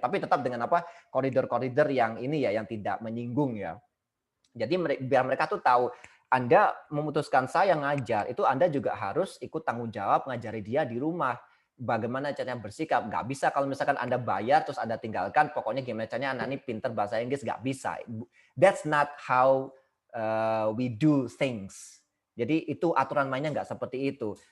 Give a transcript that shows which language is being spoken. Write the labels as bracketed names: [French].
[Indonesian] Tapi tetap dengan apa koridor-koridor yang ini ya, yang tidak menyinggung ya. Jadi biar mereka tuh tahu, Anda memutuskan saya ngajar, itu Anda juga harus ikut tanggung jawab ngajari dia di rumah. Bagaimana caranya bersikap. Nggak bisa kalau misalkan Anda bayar, terus Anda tinggalkan, pokoknya gimana caranya anak ini pinter bahasa Inggris, nggak bisa. [English] That's not how we do things. [Indonesian] Jadi itu aturan mainnya nggak seperti itu.